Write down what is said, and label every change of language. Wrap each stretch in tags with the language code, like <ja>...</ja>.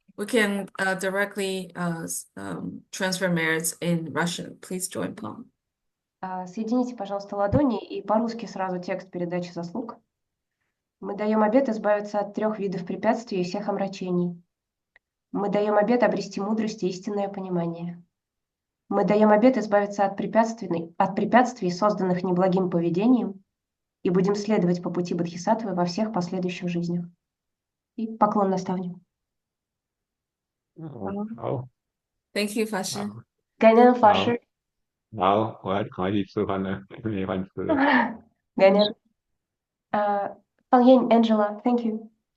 <en>We can directly transfer merits in Russian. Please join palm.</en> <ru>Соедините, пожалуйста, ладони и по-русски сразу текст передачи заслуг. Мы даем обет избавиться от 3 видов препятствий и всех омрачений. Мы даем обет обрести мудрость и истинное понимание. Мы даем обет избавиться от препятствий, созданных неблагим поведением, и будем следовать по пути Бодхисаттвы во всех последующих жизнях. И поклон наставнику.</ru> <zh>好，</zh> <en>Thank you, Fashi.</en> <zh>感恩法师。好，我要赶快去吃饭了，没饭吃了。感恩。</zh> <en>方燕 Angela, thank you.</en>